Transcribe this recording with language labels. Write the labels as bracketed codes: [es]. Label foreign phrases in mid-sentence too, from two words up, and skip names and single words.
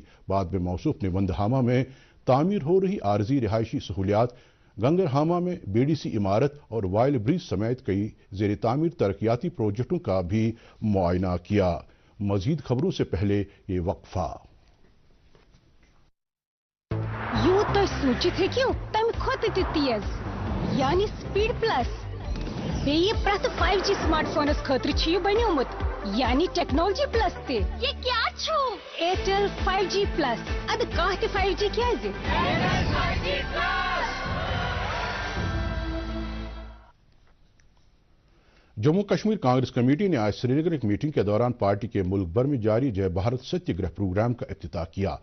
[ur] بعد میں موصوف نے وندہامہ میں تعمیر ہو رہی عارضی رہائشی سہولیات، گنگرہامہ میں BDC عمارت اور وائل برج سمیت کئی زیر تعمیر ترقیاتی پروجیکٹوں کا بھی معائنہ کیا. مزید خبروں سے پہلے یہ وقفہ. [ks] यूं तो सोचित हेकियो तम खोत ते तेज यानी स्पीड प्लस बेये प्रत 5G स्मार्टफोनस खतर छ ये बन्योमुत यानी टेक्नोलॉजी प्लस ते ये क्या छु एयरटेल 5G प्लस अद काह ते 5G क्या जे एयरटेल 5G प्लस। [ur] جموں کشمیر کانگریس کمیٹی نے آج سرینگر ایک میٹنگ کے دوران پارٹی کے ملک بھر میں جاری جے بھارت ستیہ گرہ پروگرام کا افتتاح کیا.